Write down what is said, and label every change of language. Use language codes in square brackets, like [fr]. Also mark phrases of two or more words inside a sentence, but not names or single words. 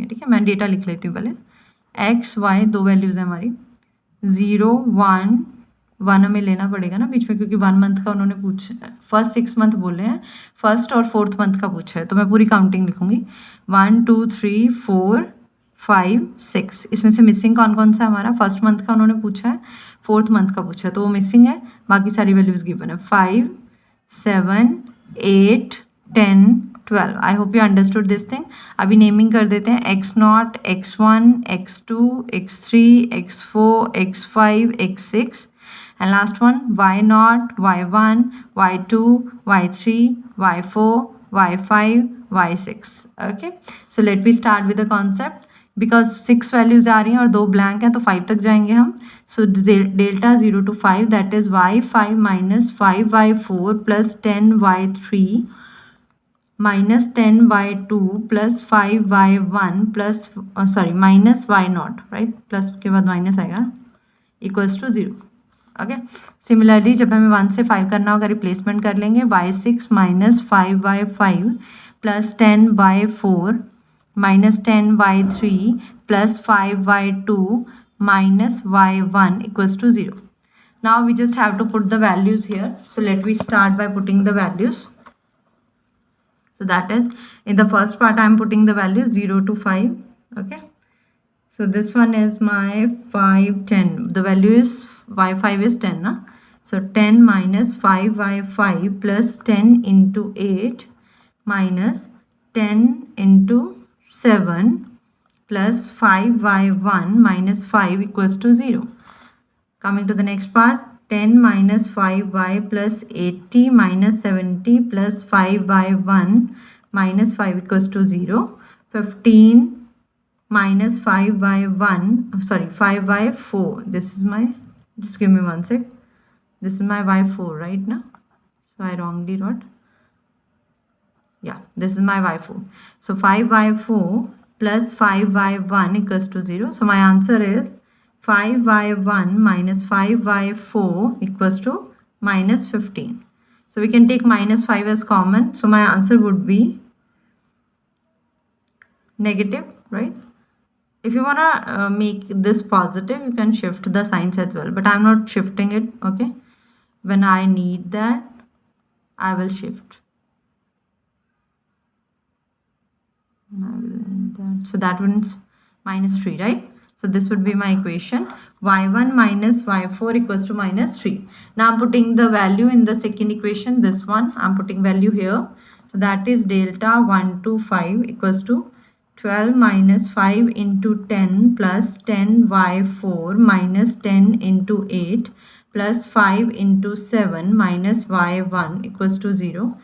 [hi] ठीक है, मैं डेटा लिख लेती हूँ पहले. [en] x y [hi] दो वैल्यूज़ हैं हमारी, 0 1 1 हमें लेना पड़ेगा ना बीच में, क्योंकि 1 मंथ का उन्होंने पूछा, [en] first 6 month [hi] बोले हैं, फर्स्ट और [en] 4th month [hi] का पूछा है, तो मैं पूरी काउंटिंग लिखूंगी. 1 2 3 4 5 6. इसमें से मिसिंग कौन कौन सा है हमारा, [en] first month [hi] का उन्होंने पूछा है, [en] 4th month [hi] का पूछा है, तो वो मिसिंग है, बाकी सारी [en] values given [hi] है. 5 7 8 10 12. [en] I hope you understood this thing. [hi] अभी नेमिंग कर देते हैं, [en] x0 x1 x2 x3 x4 x5 x6, and last one y0 y1 y2 y3 y4 y5 y6. okay, so let me start with the concept. [hi] बिकॉज 6 वैल्यूज आ रही हैं और 2 ब्लैंक हैं, तो 5 तक जाएंगे हम. [en] so delta 0 to 5, that is y5 minus 5y4 plus 10y3 minus 10y2 plus 5y1 plus sorry minus y0, right, [hi] प्लस के बाद माइनस आएगा, [en] equals to 0. okay. सिमिलरली [hi] जब हमें 1 से 5 करना होगा, रिप्लेसमेंट कर लेंगे, [en] y6 minus 5y5 plus 10y4 minus 10y3 plus 5y2 minus y1 equals to 0. Now we just have to put the values here. So let me start by putting the values. So that is, in the first part I am putting the values 0 to 5. Okay. So this one is my 5 10. The value is y5 is 10. Na? So 10 minus 5y5 plus 10 into 8 minus 10 into 7 plus 5y1 minus 5 equals to 0. Coming to the next part, 10 minus 5y plus 80 minus 70 plus 5y1 minus 5 equals to 0. 15 minus 5y1, sorry, 5y4. This is my, just give me one sec. This is my y4, right now? So I wrongly wrote. Yeah, this is my y4. So 5y4 plus 5y1 equals to 0. So my answer is 5y1 minus 5y4 equals to minus 15. So we can take minus 5 as common. So my answer would be negative, right? If you want to make this positive, you can shift the signs as well. But I'm not shifting it, okay? When I need that, I will shift. So that one's minus 3, right? So this would be my equation. y1 minus y4 equals to minus 3. Now I'm putting the value in the second equation. This one, I'm putting value here. So that is delta 1 to 5 equals to 12 minus 5 into 10 plus 10y4 minus 10 into 8 plus 5 into 7 minus y1 equals to 0.